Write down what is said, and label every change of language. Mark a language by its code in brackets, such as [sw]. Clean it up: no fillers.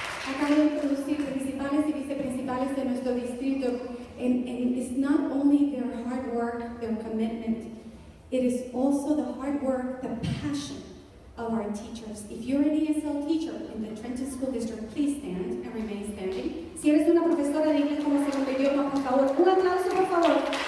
[es] Acabo de introducir principales y viceprincipales de nuestro distrito. [en] And it's not only their hard work, their commitment, it is also the hard work, the passion of our teachers. If you're an ESL teacher in the Trenton School District, please stand and remain standing. [es] Si eres una profesora de inglés como segundo idioma, por favor, un aplauso, por favor.